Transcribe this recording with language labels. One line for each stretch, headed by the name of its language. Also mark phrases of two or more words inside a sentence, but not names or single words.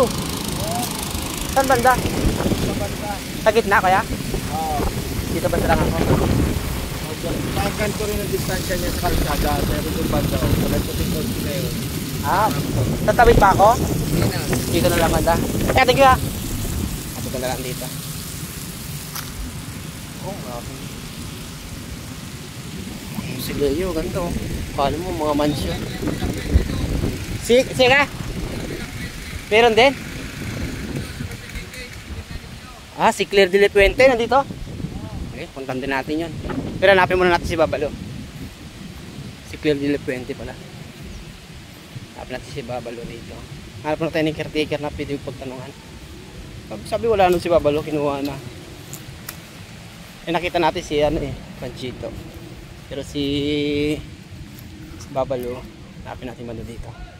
Filipino: Saan banda? Sa gitna kaya? Oo. Dito banda lang ako. Kakan ko rin ang distansya niya sa kalsada. Pero doon banda ako. Palagputin ko na yun. Tatawid pa ako? Hindi na. Dito na lang banda.
English: Thank you
Filipino: ha. Tapos ka na lang dito. Sige yun, ganito. Kala mo mga mansyon. Sige. Meron din? Si Claire de la Puente nandito? Okay, puntan din natin yun. Pero hanapin muna natin si Babalo. Si Claire de la Puente pala. Hanapin natin si Babalo dito. Hanap na tayo ng caretaker na pwede yung pagtanungan. Sabi wala nun si Babalo, kinuha na. Nakita natin si Panchito. Pero si Babalo, hanapin natin mano dito.